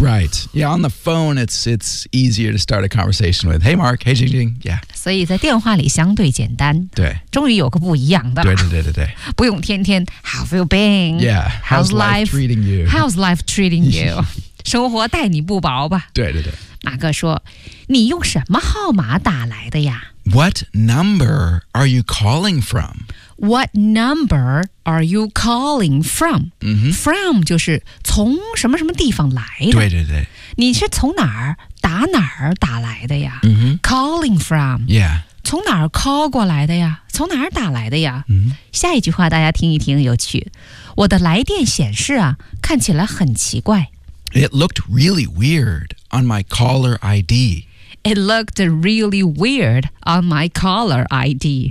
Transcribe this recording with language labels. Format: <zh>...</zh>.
<en>Right Yeah on the phone it's easier to start a conversation with Hey Mark Hey Jing Jing Yeah</en> <zh>所以在电话里相对简单，对，终于有个不一样的，对对对对对，不用天天</zh> <en>How've you been? Yeah, how's life treating you? How's life treating you?</en> <zh>生活待你不薄吧？对对对。马哥说：“你用什么号码打来的呀</zh> <en>？”What number are you calling from? What number are you calling from?、From</en> <zh>就是从什么什么地方来的？对对对。你是从哪儿？打哪儿打来的呀、 mm-hmm.</zh> <en>Calling from Yeah</en> <zh>从哪儿 call 过来的呀？从哪儿打来的呀？嗯，下一句话大家听一听，有趣。我的来电显示啊，看起来很奇怪。</zh> <en>It looked really weird on my caller ID. It looked really weird on my caller ID.</en>